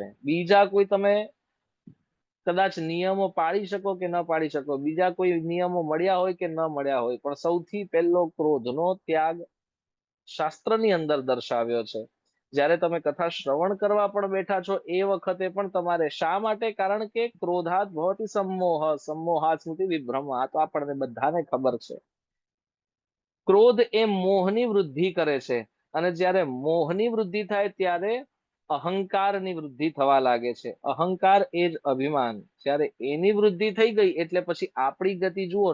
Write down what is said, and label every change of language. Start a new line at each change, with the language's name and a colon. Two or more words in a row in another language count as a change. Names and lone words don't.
Gujarati: બીજા કોઈ તમે કદાચ નિયમો પાળી શકો કે ન પાળી શકો, બીજા કોઈ નિયમો મળ્યા હોય કે ન મળ્યા હોય, પણ સૌથી પહેલો ક્રોધનો ત્યાગ શાસ્ત્રની અંદર દર્શાવ્યો છે. જ્યારે તમે કથા શ્રવણ કરવા પણ બેઠા છો એ વખતે પણ તમારે શા માટે? કારણ કે
Sanskrit: ક્રોધાત ભવતી सम्मोह, सम्मोहात् स्मृति विभ्रम.
Gujarati: આ તો આપણને બધાને ખબર છે. ક્રોધ એ મોહની વૃદ્ધિ કરે છે, અને જ્યારે મોહની વૃદ્ધિ થાય ત્યારે અહંકારની વૃદ્ધિ થવા લાગે છે. અહંકાર એ જ અભિમાન. જ્યારે એની વૃદ્ધિ થઈ ગઈ એટલે પછી આપણી ગતિ જુઓ.